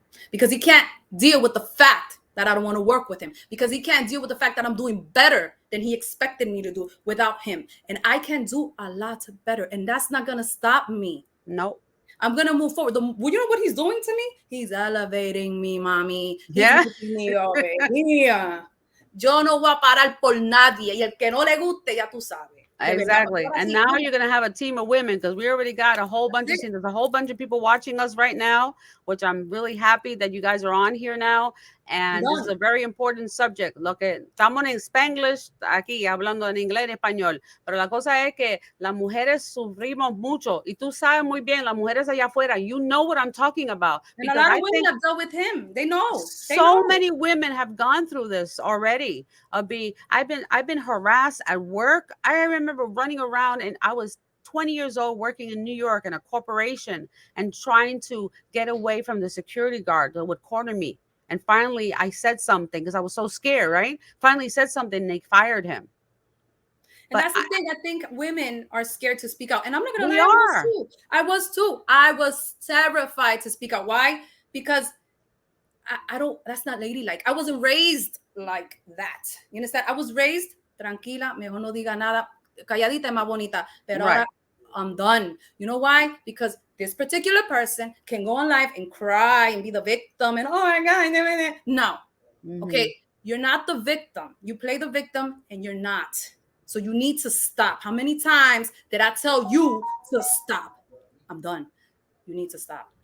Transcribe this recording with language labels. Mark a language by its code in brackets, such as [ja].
[en] Because he can't deal with the fact that I don't want to work with him. Because he can't deal with the fact that I'm doing better than he expected me to do without him. And I can do a lot better. And that's not going to stop me. Nope. I'm going to move forward. You know what he's doing to me? He's elevating me, mommy. He's making me over here. [es] Yo no voy a parar por nadie. Y el que no le guste, ya tú sabes. [en] Exactly. And now you're going to have a team of women, because we already got a whole bunch there's a whole bunch of people watching us right now, which I'm really happy that you guys are on here now. And this is a very important subject. [es] Lo que estamos en Spanglish aquí, hablando en inglés y español. Pero la cosa es que las mujeres sufrimos mucho. Y tú sabes muy bien, las mujeres allá afuera, [en] you know what I'm talking about. And a lot of women have dealt with him. They know. Many women have gone through this already. I've been harassed at work. I remember running around, and I was 20 years old working in New York in a corporation and trying to get away from the security guard that would corner me. And finally, I said something because I was so scared, right? Finally said something and they fired him. And But that's the thing. I think women are scared to speak out. And I'm not going to we lie, are. I was too. I was terrified to speak out. Why? Because I don't, that's not ladylike. I wasn't raised like that. You understand? I was raised [es] tranquila, mejor no diga nada, calladita y más bonita. Pero ahora [en] Right. I'm done. You know why? Because this particular person can go on live and cry and be the victim and oh my God. No. Mhm. Okay. You're not the victim. You play the victim and you're not. So you need to stop. How many times did I tell you to stop? I'm done. You need to stop.